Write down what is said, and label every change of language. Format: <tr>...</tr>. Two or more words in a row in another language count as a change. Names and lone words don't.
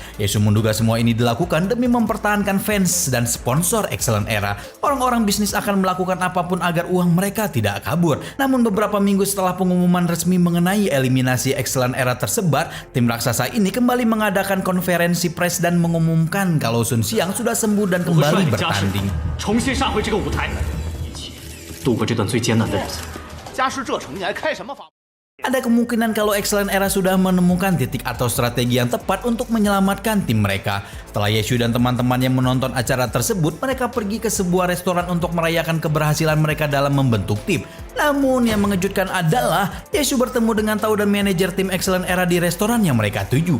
<id>Yesu menduga semua ini dilakukan demi mempertahankan fans dan sponsor Excellent Era. Orang-orang bisnis akan melakukan apapun agar uang mereka tidak kabur. Namun beberapa minggu setelah pengumuman resmi mengenai eliminasi Excellent Era tersebar, tim raksasa ini kembali mengadakan konferensi pers dan mengumumkan kalau Sun Xiang sudah sembuh dan kembali bertanding.</id> <zh>重新上回这个舞台，一起度过这段最艰难的日子。家是这城，你还开什么法？</zh> <id>Ada kemungkinan kalau Excellent Era sudah menemukan titik atau strategi yang tepat untuk menyelamatkan tim mereka. Setelah Yeshu dan teman-teman yang menonton acara tersebut, mereka pergi ke sebuah restoran untuk merayakan keberhasilan mereka dalam membentuk tim. Namun yang mengejutkan adalah Yeshu bertemu dengan Tao dan manajer tim Excellent Era di restoran yang mereka tuju.</id>